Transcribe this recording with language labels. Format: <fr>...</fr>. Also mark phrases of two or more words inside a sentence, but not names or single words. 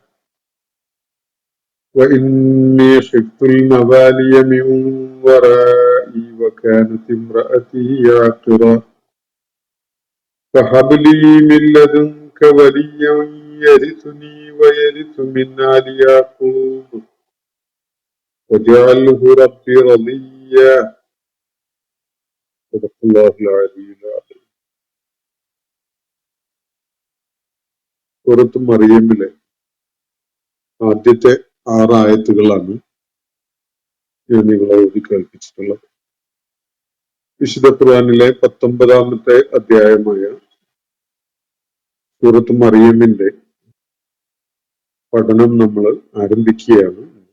<ar>وإني خفت الموالي من ورائي وكانت امرأتي عاقرا فهب لي من لدنك وليا يرثني ويرث من آل يعقوب واجعله ربي رضيا. صدق الله العلي العظيم.</ar> <ml>സൂറത്ത് മറിയമിലെ ആദ്യത്തെ 6 ആയത്തുകളാണ് ഞാൻ നിങ്ങളോട് കേൾപ്പിച്ചിട്ടുള്ളത്. വിശുദ്ധ ഖുർആനിലെ 19ാമത്തെ അധ്യായമായ സൂറത്ത് മറിയമിന്റെ പഠനം നമ്മൾ ആരംഭിക്കുകയാണ്.</ml>